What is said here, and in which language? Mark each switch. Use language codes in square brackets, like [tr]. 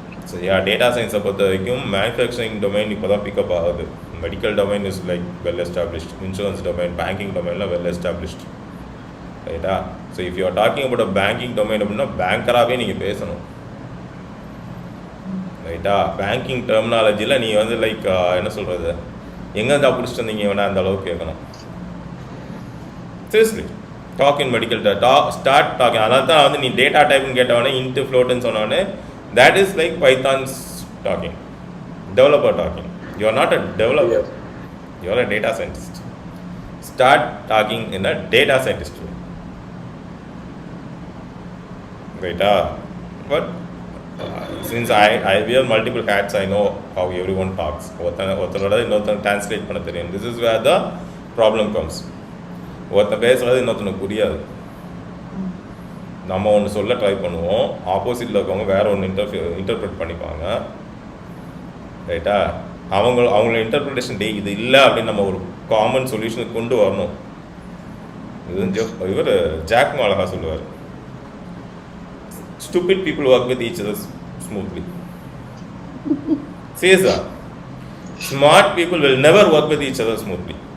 [ta] So yeah, data science பொறுத்த வரைக்கும் manufacturing domain இப்போ தான் பிக்கப் ஆகுது. [en] Medical domain is like well established. Insurance domain, banking domainலாம் well established. ரைட்டா? So if you are talking about a banking domain [ta] அப்படின்னா பேங்கராகவே நீங்கள் பேசணும். ரைட்டா? பேங்கிங் டெர்மினாலஜியில் நீ வந்து லைக் என்ன சொல்கிறது எங்கே இருந்தால் பிடிச்சிட்டு வந்தீங்க வேணா அந்த அளவுக்கு கேட்கணும். Seriously, [en] Talk in medical start talking. [ta] அதனால தான் வந்து நீ டேட்டா டைப்னு கேட்டவொடனே இன்ட்டு ஃப்ளோட்டுன்னு சொன்னோடனே [en] That is like pythons talking, developer talking. You are not a developer, you are a data scientist. Start talking in a data scientist. [ta] ரைட்டா? [en] But since I wear multiple hats, I know how everyone talks. [ta] ஒருத்தரோட இன்னொருத்தர் translate பண்ண தெரியும். [en] This is where the problem comes. [ta] ஒருத்தன் பேசுகிறது இன்னொருத்தனுக்கு புரியாது. நம்ம ஒன்று சொல்ல ட்ரை பண்ணுவோம், ஆப்போசிட்டில் இருக்கவங்க வேற ஒன்று இன்டர்பிரேட் பண்ணிப்பாங்க. ரைட்டா? அவங்களோட இன்டர்பிரிட்டேஷன் இது இல்லை அப்படின்னு நம்ம ஒரு காமன் சொல்யூஷனுக்கு கொண்டு வரணும். இவர் ஜாக் அழகா சொல்லுவார், [en] stupid people work with each other smoothly. Says that smart people will never work with each other smoothly.